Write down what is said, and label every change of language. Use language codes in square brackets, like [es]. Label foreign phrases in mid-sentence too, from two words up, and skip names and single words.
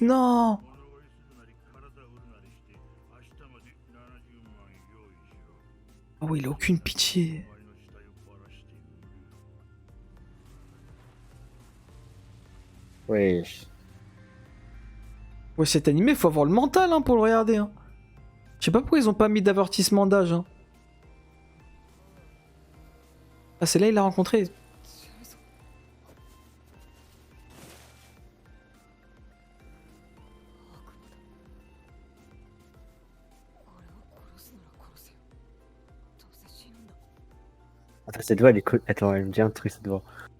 [fr] Non. [ja] 物乞いするなり体を売るなりして明日まで70万用意しろ。 [fr] Ah ouais, il a aucune pitié. [ja] お前の死体をばらして売る。 [fr] Oui. Ouais, cet animé, faut avoir le mental hein, pour le regarder. Hein. Je sais pas pourquoi ils ont pas mis d'avertissement d'âge. Hein. Ah, c'est là il l'a rencontré. Attends, cette voix, elle est Attends, elle me dit un truc, cette voix.